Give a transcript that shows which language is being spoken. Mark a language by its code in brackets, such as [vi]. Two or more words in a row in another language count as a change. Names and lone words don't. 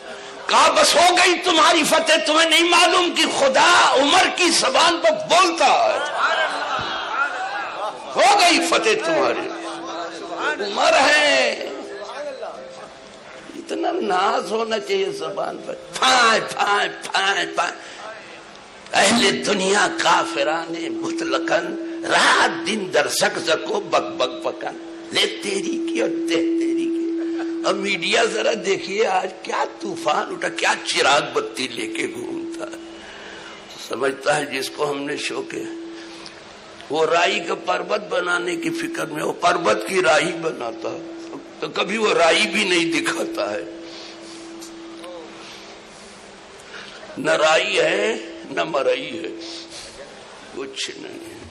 [ur] کہا بس ہو گئی تمہاری فتح، تمہیں نہیں معلوم کہ خدا عمر کی زبان پر بولتا ہے، ہو گئی فتح تمہاری۔ عمر ہے، اتنا ناز ہونا چاہیے زبان پر، پھائیں پھائیں پھائیں پھائیں۔ [fa] اہل دنیا کافرانے مطلقاً، [ur] رات دن [fa] در زق و بک بک پکن، [ur] لے تیری کی اور دے تیری کی۔ اب میڈیا ذرا دیکھیے آج کیا طوفان اٹھا، کیا چراغ بتی لے کے گھومتا ہے، سمجھتا ہے جس کو ہم نے شوقے وہ رائی کا پربت بنانے کی فکر میں، وہ پربت کی رائی بناتا ہے تو کبھی وہ رائی بھی نہیں دکھاتا ہے، نہ رائی ہے نہ مرئی ہے، کچھ نہیں۔